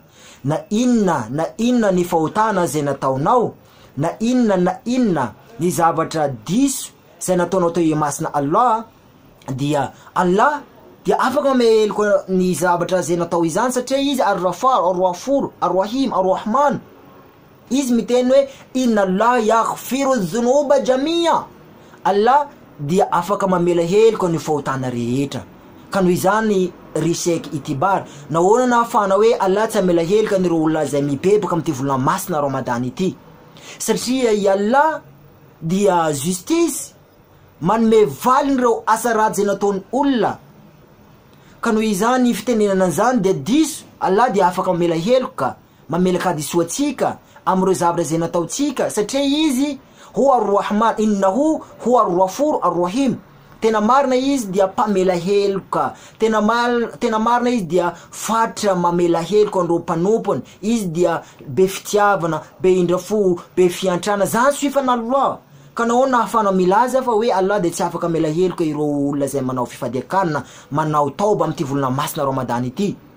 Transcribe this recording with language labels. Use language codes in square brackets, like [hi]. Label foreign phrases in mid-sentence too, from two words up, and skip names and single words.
[mg] Na inona ny fahotana zay nataonao, na inona ny zavatra diso zay nataonao teo masina Allah, dia Allah dia afaka mamela heloka ny zavatra zay natao izany satria izy Ar-Raffar, Ar-Raffur, Ar-Rahim, Ar-Rahman. Izy miteny hoe [ar] إن الله يغفر الذنوب جميعا. [mg] Allah dia afaka mamela heloka ny fahotana rehetra. Ka noho izany ry Sheikh Itibar, nahoana nahafana hoe Allah tsy hamela heloka ny olona zay mibebaka amin'ity volana masina Ramadany ity? Satria Allah dia justice, manome valiny ireo asa ratsy zay nataony olona. ka noho izany fitenenana zany de diso Allah de afaka mamela heloka mamelaka hadisoatsika amreo zavatra zay nataotsika satria izy [ar] هو الرحمن إنه هو الغفور الرحيم. [mg] Tena marina izy dia mpamela heloka, tena marina izy dia fatra mamela heloka andro mpanompony, izy dia be fitiavana, be indrafo, be fiantrana, zany suifana Allah. Ka nahoana ahafana milaza fa hoe Allah de tsy afaka mamela heloka ireo olona zay manao fifadiakanina, manao tauba amty volana masina Ramadan ity.